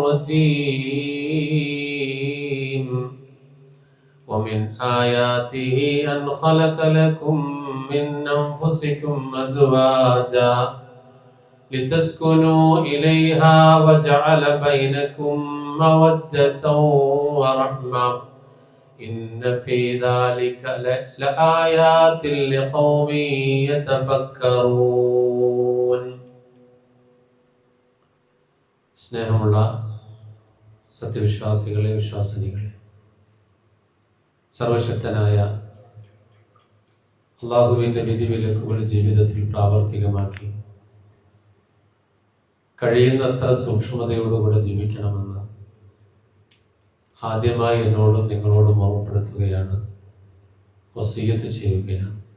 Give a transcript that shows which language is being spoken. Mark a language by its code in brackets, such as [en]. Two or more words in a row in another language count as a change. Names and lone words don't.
[ar] الرجيم ومن آياته أن خلق لكم من أنفسكم أزواجا لتسكنوا إليها وجعل بينكم مودة ورحمة إن في ذلك لآيات لقوم [ml] يتفكرون സ്നേഹമുള്ള സത്യവിശ്വാസികളെ വിശ്വാസിനികളെ സർവശക്തനായ അല്ലാഹുവിൻ്റെ വിധിവിലക്കുകൾ ജീവിതത്തിൽ പ്രാവർത്തികമാക്കി കഴിയുന്നത്ര സൂക്ഷ്മതയോടുകൂടെ ജീവിക്കണമെന്ന് ആദ്യമായി എന്നോടും നിങ്ങളോടും ഓർമ്മപ്പെടുത്തുകയാണ്, വസിയ്യത്ത് ചെയ്യുകയാണ്.